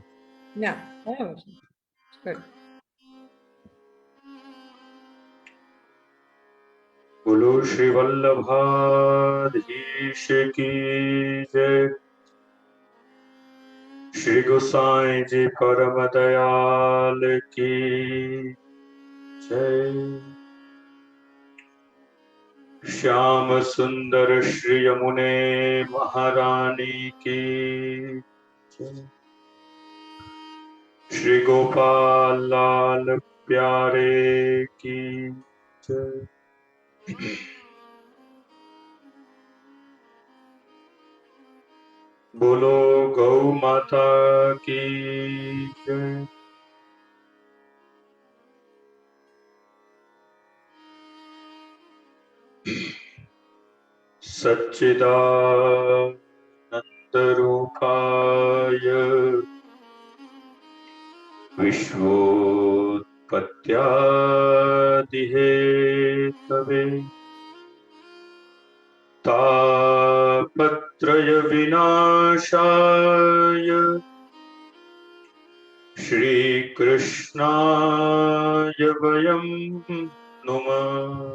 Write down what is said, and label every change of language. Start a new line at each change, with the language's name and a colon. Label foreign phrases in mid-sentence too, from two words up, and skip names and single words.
Gujarati: ના, બરાબર છે.
Hindi: बोलो श्री वल्लभाधीश की जय. श्री गोसाई जी परम दयाल की जय. श्याम सुंदर श्री यमुने महारानी की जय. श्री गोपाल लाल प्यारे की जय. बोलो गौ माता की जय.
Sanskrit: सच्चिदानंद रूपाय विश्वोत्पत्त्यादिहेतवे तापत्रय विनाशाय श्री कृष्णाय वयं नुमः.